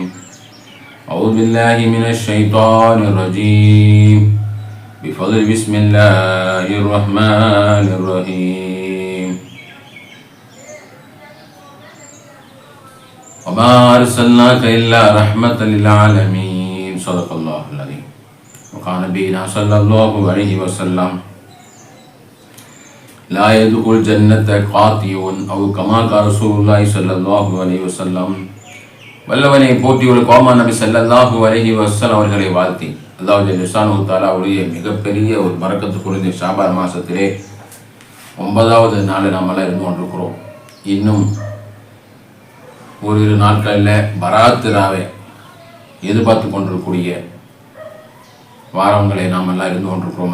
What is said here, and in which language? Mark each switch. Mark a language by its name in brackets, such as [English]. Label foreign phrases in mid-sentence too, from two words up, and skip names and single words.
[Arabic] أعوذ بالله من الشيطان الرجيم. بفضل بسم الله الرحمن الرحيم. وما أرسلناك إلا رحمة للعالمين. صدق الله العظيم. وقال نبينا صلى الله عليه وسلم لا يدخل الجنة قاطع أو كما قال رسول الله صلى الله عليه وسلم. [Tamil] வல்லவனை போற்றி ஒரு கோமா நபி [Arabic] صلى الله عليه وسلم [Tamil] அவர்களை வாழ்த்தி அல்லாஹ் ஜல்லிஷானஹு தஆலாவுடைய மிகப்பெரிய ஒரு பரக்கத்து பொருந்திய ஷாபான் மாதத்திலே 9வது நாள் நம்மளாம் இருந்து கொண்டிருக்கிறோம். இன்னும் ஓரிரு நாட்களில் பராத்து ராவை எதிர்பார்த்து கொண்டிருக்கக்கூடிய வாரங்களை நாம் எல்லாம் இருந்து கொண்டிருக்கிறோம்.